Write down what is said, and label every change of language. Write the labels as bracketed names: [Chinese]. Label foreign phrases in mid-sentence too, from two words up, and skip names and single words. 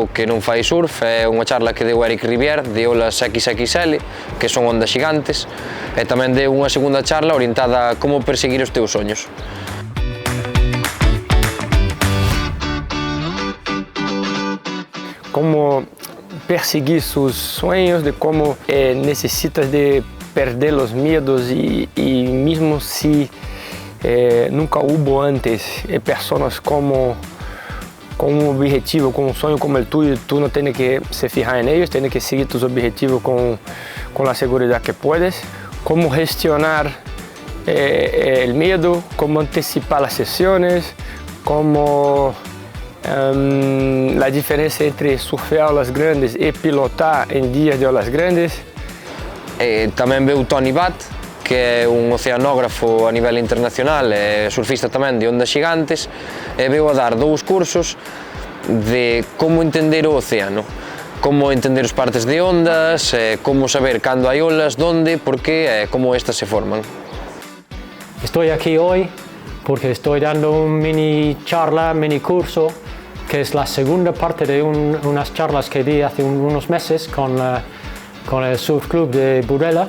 [Galician] que non fai surf, é unha charla que deu Eric Rivière de olas XXL, que son ondas xigantes, e tamén deu unha segunda charla orientada a como perseguir os teus soños. [Spanish] Como perseguir sus sueños, de cómo necesitas de perder los miedos y mismo si nunca hubo antes personas con un objetivo, con un sueño como el tuyo, tú no tienes que se fijar en ellos, tienes que seguir tus objetivos con la seguridad que puedes. Cómo gestionar el miedo, cómo anticipar las sesiones, cómo la diferencia entre surfear olas grandes e pilotar en días de olas grandes. [Galician] Tamén veu Tony Bat, que é un oceanógrafo a nivel internacional e surfista tamén de ondas xigantes, e veu a dar dous cursos de como entender o océano, como entender os partes de ondas, como saber cando hai olas, [Spanish] donde, por qué, como estas se forman. Estoy aquí hoy porque estoy dando un mini charla, mini curso, que es la segunda parte de unas charlas que di hace unos meses con el Surf Club de Burela.